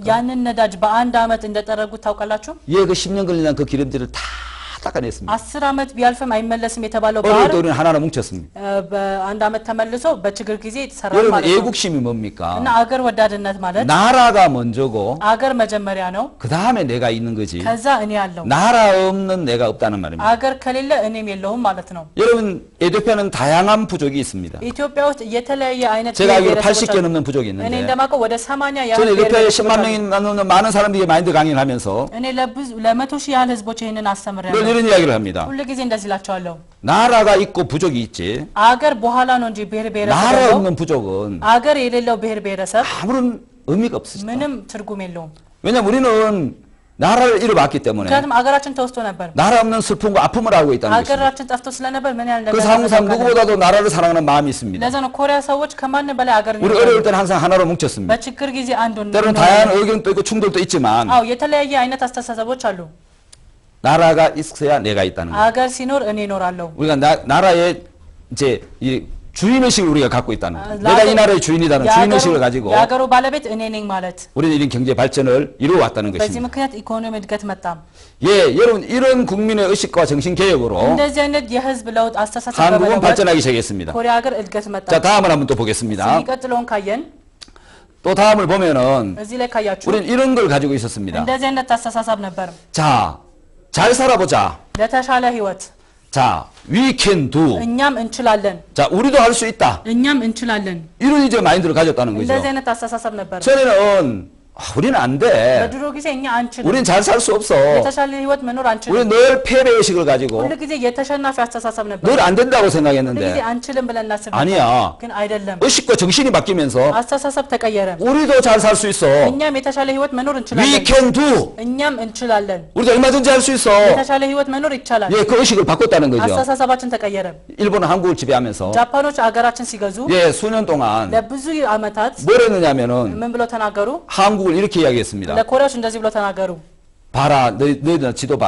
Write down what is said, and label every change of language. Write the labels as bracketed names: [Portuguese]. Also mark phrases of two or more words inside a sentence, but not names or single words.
[Amharic] ያንን ነዳጅ በአንድ ዓመት እንደጠረጉት ታውቃላችሁ? [Korean] 예, 그 10년 걸린 그 기름띠를 다 닦아냈습니다. [Amharic] 10 ዓመት ቢያልፍም አይመለስም የተባለው [Korean] 어릴 [Amharic] ባህር [Korean] 때 우리는 하나로 뭉쳤습니다. [Amharic] በአንድ ዓመት ተመልሶ በችግር ጊዜ የተሰራ [Korean] 여러분 [Amharic] ማለት ነው። [Korean] 애국심이 뭡니까? [Amharic] እና አገር ወዳድነት ማለት [Korean] 나라가 먼저고 [Amharic] አገር መጀመሪያ ነው። [Korean] 그 다음에 내가 있는 거지. [Amharic] ከዛ እኔ ያለው [Korean] 나라 없는 내가 없다는 말입니다. [Amharic] አገር ከሌለ እኔም የለውም ማለት ነው። [Korean] 여러분 에티오피아는 다양한 부족이 있습니다. [Amharic] ኢትዮጵያ ውስጥ የተለያየ አይነት [Korean] 제가 알기로 [Amharic] ብሔረሰቦች [Korean] 80개 [Amharic] አሉ። [Korean] 넘는 부족이 [Amharic] እኔ [Korean] 있는데 [Amharic] እንደማውቀው ወደ 80 ያህል [Korean] 저는 에티오피아에 [Amharic] ብሔረሰቦች [Korean] 10만 [Amharic] አሉ። [Korean] 명이 넘는 많은 사람들이 마인드 강의를 하면서 [Amharic] እኔ ለመቶ ሺህ ያህል ህዝቦች ይሄንን [Korean] 늘 [Amharic] አስተምሬያለሁ። [Korean] 이런 이야기를 합니다. [Amharic] ሁሉ ጊዜ እንደዚህ እላቸዋለሁ። [Korean] 나라가 있고 부족이 있지. [Amharic] አገር በኋላ ነው እንጂ ብሔር ብሔረሰብ [Korean] 나라 [Amharic] ያለው [Korean] 없는 부족은 [Amharic] አገር የሌለው ብሔር ብሔረሰብ [Korean] 아무런 의미가 없습니다. [Amharic] ምንም ትርጉም የለውም። [Korean] 왜냐면 우리는 나라를 잃어봤기 때문에 [Amharic] ምክንያቱም አገራችን ተወስቶ ነበር። [Korean] 나라 없는 슬픔과 아픔을 알고 있다는 것입니다. [Amharic] አገራችን ጠፍቶ ስለነበር ምን ያህል [Korean] 그래서 한국 사람 누구보다도 나라를 사랑하는 마음이 있습니다. [Amharic] ለዛ ነው ኮሪያ ሰዎች ከማንም በላይ አገርን [Korean] 우리 어려울 때는 항상 하나로 뭉쳤습니다. [Amharic] በችግር ጊዜ አንድ [Korean] 때로는 다양한 의견도 있고 충돌도 있지만 [Amharic] አዎ የተለያየ አይነት አስተሳሰቦች አሉ። [Korean] 나라가 있어야 내가 있다는 거예요. [Amharic] አገር ሲኖር እኔ እኖራለሁ። [Korean] 우리가 나라의 이제 이 주인의식을 우리가 갖고 있다는 거예요. 내가 이 나라의 주인이라는 주인의식을 가지고 [Amharic] የአገሩ ባለቤት እኔ ነኝ ማለት [Korean] 우리는 이런 경제 발전을 이루어왔다는 [Amharic] በዚህ [Korean] 것입니다. [Amharic] ምክንያት ኢኮኖሚ እድገት መጣ። [Korean] 예, 여러분 이런 국민의 의식과 정신 개혁으로 [Amharic] እንደዚህ አይነት የህዝብ ለውጥ አስተሳሰብ [Korean] 한국은 [Amharic] በመለወጥ [Korean] 발전하기 시작했습니다. [Amharic] ኮሪያ ሀገር እድገት መጣ። [Korean] 자, 다음을 한번 또 보겠습니다. [Amharic] የሚቀጥለውን ካየን [Korean] 또 다음을 보면은 [Amharic] እዚህ ላይ ካያችሁ [Korean] 우리는 이런 걸 가지고 있었습니다. [Amharic] እንደዚህ አይነት አስተሳሰብ ነበር። [Korean] 자, 잘 살아보자. [Amharic] ለተሻለ ህይወት [Korean] 자, [English] we can do. [Amharic] እኛም እንችላለን። [Korean] 자, 우리도 할 수 있다. [Amharic] እኛም እንችላለን። [Korean] 이런 이제 마인드를 가졌다는 거죠. [Amharic] እንደዚህ አይነት አስተሳሰብ ነበር። [Korean] 전에는 우리는 안 돼. [Amharic] በድሮ ጊዜ እኛ አንችልም። [Korean] 우리는 잘 살 수 없어. [Amharic] የተሻለ ህይወት መኖር አንችልም። [Korean] 우리는 늘 패배 의식을 가지고 [Amharic] ሁሉ ጊዜ የተሸናፊ አስተሳሰብ ነበር። [Korean] 늘 안 된다고 [Amharic] ሁሉ ጊዜ [Korean] 생각했는데 [Amharic] አንችልም ብለን እናስብ ነበር። [Korean] 아니야. [Amharic] ግን አይደለም። [Korean] 의식과 정신이 바뀌면서 [Amharic] አስተሳሰብ ተቀየረ። [Korean] 우리도 잘 살 수 있어. [Amharic] እኛም የተሻለ ህይወት መኖር We እንችላለን። [English] can do. [Amharic] እኛም እንችላለን። [Korean] 우리도 얼마든지 할 수 있어. [Amharic] የተሻለ ህይወት መኖር ይቻላል። [Korean] 예, 그 의식을 바꿨다는 거죠. [Amharic] አስተሳሰባችን ተቀየረ። [Korean] 일본은 한국을 지배하면서 [Amharic] ጃፓኖች 아가ራችን ሲገዙ [Korean] 예, 수년 동안 [Amharic] ለብዙ አመታት [Korean] 뭘 했느냐면은 [Amharic] ምን ብለው ተናገሩ? [Korean] 한국을 이렇게 이야기했습니다. [Amharic] ለኮሪያዎች እንደዚህ ብለው ተናገሩ። [Korean] 봐라, 너희들 지도 봐라.